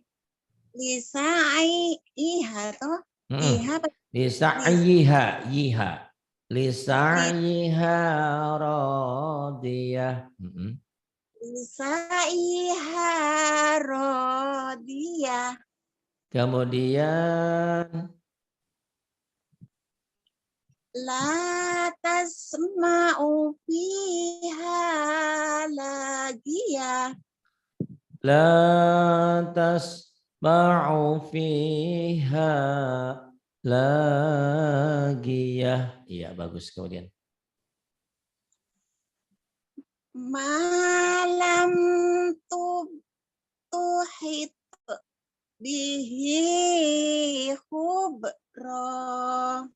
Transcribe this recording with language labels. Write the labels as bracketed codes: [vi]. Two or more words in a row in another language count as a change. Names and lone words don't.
[ar] لسعيها toh. يها لسعيها. يها. لسعيها راضية. لسعيها راضية. Kemudian لا تسمع فيها لاغية. لا تسمع فيها لاغية. [id] Iya, bagus. Kemudian [ar] ما لم تحط به خبرا.